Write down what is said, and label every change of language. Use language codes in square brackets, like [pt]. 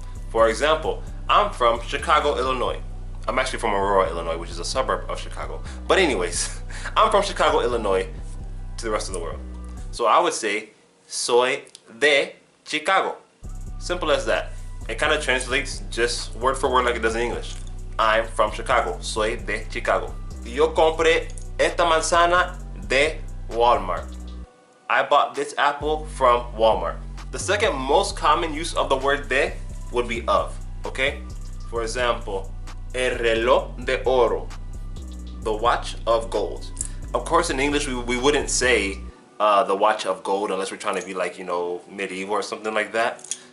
[en] For example, I'm from Chicago, Illinois. I'm actually from Aurora, Illinois, which is a suburb of Chicago. But anyways, I'm from Chicago, Illinois to the rest of the world. So I would say, [es] soy de Chicago. [en] Simple as that. It kind of translates just word for word like it does in English. I'm from Chicago. [es] Soy de Chicago. Yo compré esta manzana de Walmart. [en] I bought this apple from Walmart. The second most common use of the word de would be of, okay? For example, [es] el reloj de oro, [en] the watch of gold. Of course, in English, we wouldn't say the watch of gold unless we're trying to be like, you know, medieval or something like that.